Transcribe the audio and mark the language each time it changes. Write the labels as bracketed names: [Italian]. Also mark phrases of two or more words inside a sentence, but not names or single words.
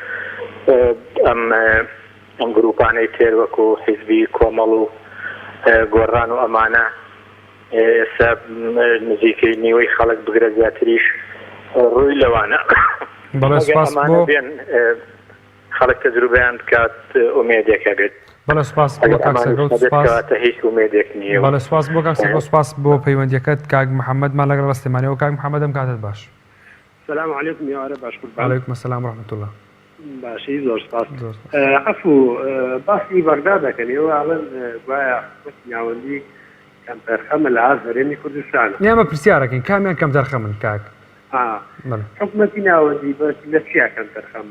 [Central Kurdish] ئەم گروپانەی تر وەکو حیزبی کۆمەڵ و گۆڕان و ئەمانە ئێستا نزیکەی نیوەی خەڵک بگرە زیاتریش ڕووی لەوانە بێن خەڵک تەجروبەیان بکات ئومێدێکە بێت. بەڵێ سپاس بۆ کاک سەرکەوت هیچ ئومێدێک نییە. بەڵێ سپاس بۆ کاک سەرکەوت سپاس بۆ پەیوەندیەکەت کاک محەممەدمان لەگەڵ ڕستێمانیەوە. کاک محەممەدم کاتت باش. [Arabic] سلام علیکم [Central Kurdish] یاوارە باش [Arabic] عەلەیکم السلام ورحمة الله. [Central Kurdish] باشی زۆر سپاس. عەفو باسی بەغدا دەکەن ئێوە ئەڵێن گوایە حکومەتی ناوەندی کەم تەرخەمە لە هەرێمی کوردستانە. ئێمە پرسیارەکەین کامیان کەم تەرخەمن کاک؟ حکومەتی ناوەندی لە چیا کەم تەرخەمە؟